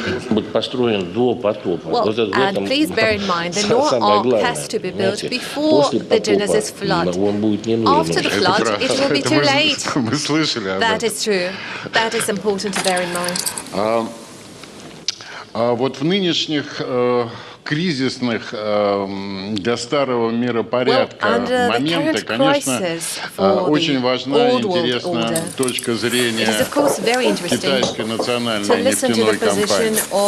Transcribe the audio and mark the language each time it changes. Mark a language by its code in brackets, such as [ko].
[ru] Быть построен до потопа. Вот это в этом самое главное. [en] Before the Genesis flood. After the flood, it will be too late. That is true. That is important to bear in mind. [ru] Вот в нынешних кризисных для старого миропорядка моменты, конечно, очень важна и интересна точка зрения китайской национальной нефтяной компании.